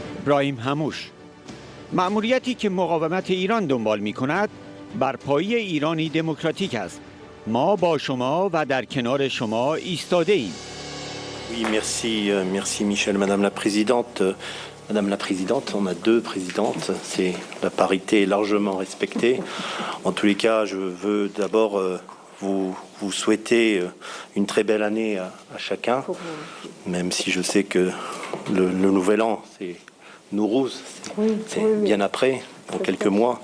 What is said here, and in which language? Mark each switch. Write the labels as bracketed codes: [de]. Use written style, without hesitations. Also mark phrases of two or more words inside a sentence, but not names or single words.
[fa] ابراهیم هموش. مأموریتی که مقاومت ایران دنبال می کند برپایی ایرانی دموکراتیک است. ما با شما و در کنار شما ایستاده ایم. [fr] Oui, merci Michel, Madame la Présidente. Madame la Présidente, on a deux présidentes, c'est la parité est largement respectée. En tous les cas, je veux d'abord vous souhaiter une très belle année à chacun, même si je sais que le nouvel an, c'est Nowruz, c'est bien après, dans quelques mois.